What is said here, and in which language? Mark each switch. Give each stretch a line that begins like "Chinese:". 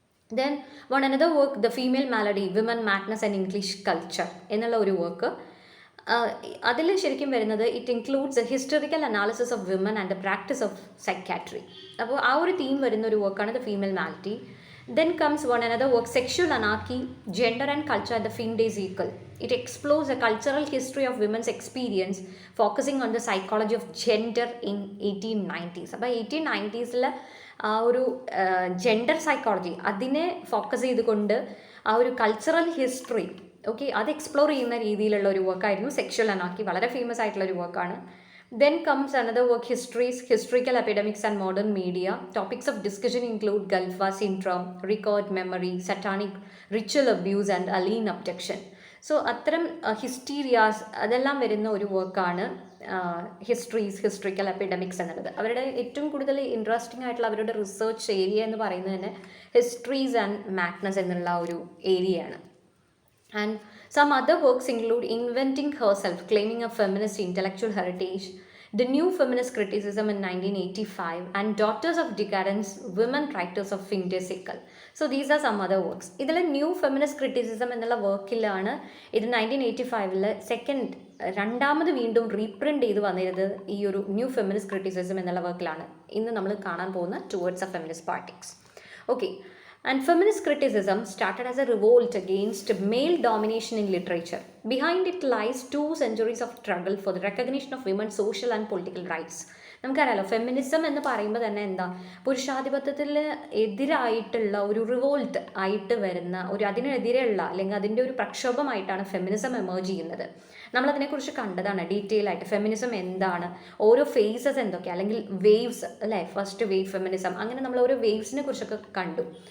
English: Then one another work, The Female Malady, Women, Madness and English Culture
Malayalam: എന്നുള്ള ഒരു work. അതിൽ ശരിക്കും വരുന്നത്
English: It includes a historical analysis of women and the practice of psychiatry.
Malayalam: അപ്പോൾ ആ ഒരു theme വരുന്ന ഒരു വർക്കാണ് the female മാലിറ്റി.
English: Then comes one another work, Sexual Anarchy, Gender and Culture at the Findaisical. It explores a cultural history of women's experience, focusing on the psychology of gender in 1890s.
Malayalam: അപ്പോൾ 1890s ആ ഒരു gender psychology അതിനെ focus ചെയ്തുകൊണ്ട് ആ ഒരു cultural history അത് explore ചെയ്യുന്ന രീതിയിലുള്ള ഒരു വർക്കായിരുന്നു സെക്ഷൽ അനാർക്കി. വളരെ ഫേമസ് ആയിട്ടുള്ള ഒരു വർക്കാണ്.
English: Then comes another work, Histories, Historical Epidemics and Modern Media. Topics of discussion include Gulf War syndrome, record memory, satanic ritual abuse and alien abduction.
Malayalam: So അത്തരം ഹിസ്റ്റീരിയാസ് അതെല്ലാം വരുന്ന ഒരു വർക്കാണ് ഹിസ്റ്ററിക്കൽ എപ്പിഡമിക്സ് എന്നുള്ളത്. അവരുടെ ഏറ്റവും കൂടുതൽ ഇൻട്രസ്റ്റിംഗ് ആയിട്ടുള്ള അവരുടെ റിസർച്ച് ഏരിയ എന്ന് പറയുന്നത് തന്നെ ഹിസ്റ്ററീസ് ആൻഡ് മാഡ്നസ് എന്നുള്ള ഒരു ഏരിയയാണ്.
English: And some other works include Inventing Herself, Claiming a Feminist Intellectual Heritage, The New Feminist Criticism in 1985, and Daughters of Decadence, Women Writers of Findaisical. So these are some other works.
Malayalam: ഇതിൽ new feminist criticism എന്നുള്ള വർക്കിലാണ് ഇത് 1985 രണ്ടാമത് വീണ്ടും reprint ചെയ്ത് വന്നിരുന്നത്. ഈ ഒരു new feminist criticism എന്നുള്ള വർക്കിലാണ് ഇന്ന് നമ്മൾ കാണാൻ പോകുന്ന towards A feminist poetics.
English: Okay, and feminist criticism started as a revolt against male domination in literature. Behind it lies 2 centuries of struggle for the recognition of women's social and political rights.
Malayalam: നമുക്കറിയാലോ feminism എന്ന് പറയുമ്പോൾ തന്നെ എന്താ, പുരുഷാധിപത്യത്തിന് എതിരായിട്ടുള്ള ഒരു revolt ആയിട്ട് വരുന്ന ഒരു അതിനെതിരെയുള്ള അല്ലെങ്കിൽ അതിൻ്റെ ഒരു പ്രക്ഷോഭമായിട്ടാണ് ഫെമിനിസം എമേർജ് ചെയ്യുന്നത്. നമ്മളതിനെക്കുറിച്ച് കണ്ടതാണ് ഡീറ്റെയിൽ ആയിട്ട്. ഫെമിനിസം എന്താണ്, ഓരോ ഫേസസ് എന്തൊക്കെയാണ്, അല്ലെങ്കിൽ വേവ്സ് അല്ലേ, ഫസ്റ്റ് വേവ് ഫെമിനിസം, അങ്ങനെ നമ്മൾ ഓരോ വേവ്സിനെ കുറിച്ചൊക്കെ കണ്ടു.